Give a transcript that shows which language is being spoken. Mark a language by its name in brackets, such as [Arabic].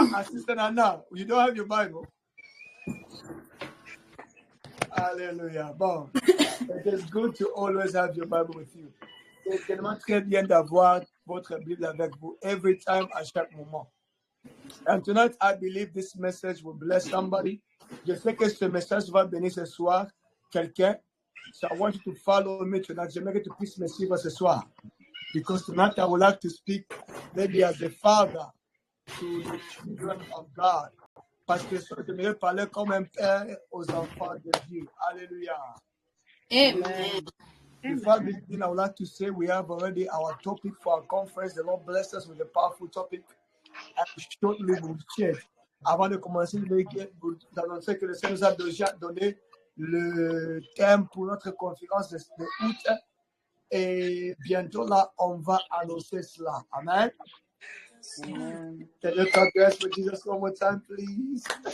[English] Sister Nana, you don't have your Bible? Hallelujah. Bon, it is good to always have your Bible with you. [French] C'est tellement très bien d'avoir votre Bible avec vous [English] every time, [French] à chaque moment. [English] And tonight, I believe this message will bless somebody. [French] Je sais que ce message va bénir ce soir quelqu'un. [English] So I want you to follow me tonight. [French] J'aimerais que tu puisses me suivre ce soir. [English] Because tonight I would like to speak maybe as a father to the children of God. [French] Parce que j'aimerais parler comme un père aux enfants de Dieu. Alléluia. Amen. [English] Before we begin, I would like to say we have already our topic for our conference. The Lord bless us with a powerful topic. And shortly we'll share. [French] Avant de commencer, je vais vous annoncer que le Seigneur nous a déjà donné le thème pour notre conférence de août. Et bientôt là, on va annoncer cela. Amen. Amen. [English] Can you clap your hands for Jesus one more time, please?